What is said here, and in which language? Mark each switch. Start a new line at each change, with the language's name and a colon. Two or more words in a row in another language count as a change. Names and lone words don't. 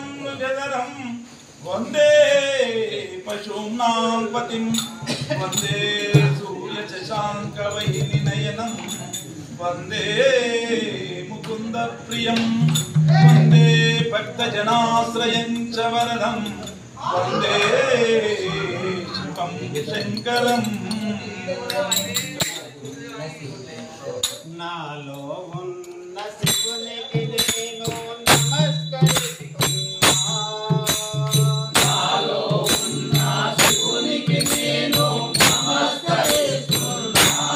Sanskrit: गजरं वंदे पशूनां पतिं वंदे सूर्यशशाङ्कवह्निनयनं वंदे मुकुन्दप्रियं वंदे भक्तजनाश्रयं च वरदं वंदे शिवं शङ्करम्
Telugu: నాలో ఉన్న శివునికి నేను నమస్కరిస్తున్నా నాలో ఉన్న శివునికి నేను నమస్కరిస్తున్నా